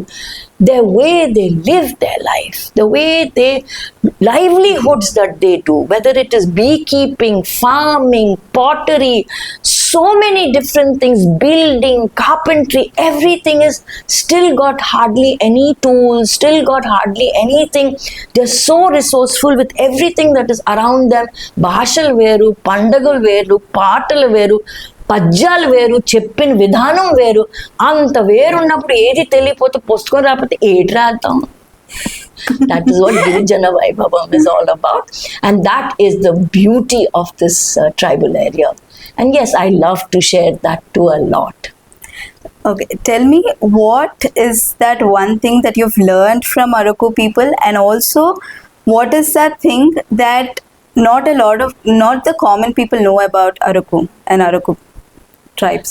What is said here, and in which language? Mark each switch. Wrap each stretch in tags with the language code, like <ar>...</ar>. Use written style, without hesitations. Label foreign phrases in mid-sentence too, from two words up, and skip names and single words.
<en>The way they live their life, the way they, livelihoods that they do, whether it is beekeeping, farming, pottery, so many different things, building, carpentry, everything is still got hardly any tools, still got hardly anything. They're so resourceful with everything that is around them.</en> <te>భాషలు వేరు, పండగలు వేరు, పాటలు వేరు, పద్యాలు వేరు, చెప్పిన విధానం వేరు. అంత వేరున్నప్పుడు ఏది తెలియపోతే పుస్తకం రాకపోతే ఏది రాద్దాం?</te> <en>That is what Girijana Vaibhavam is all about. And that is the beauty of this tribal area. And yes, I love to share that too a lot. Okay, tell me, what is that one thing that you've learned from Aruku people, and also what is that thing that not the common people know about Aruku and Aruku tribes?</en>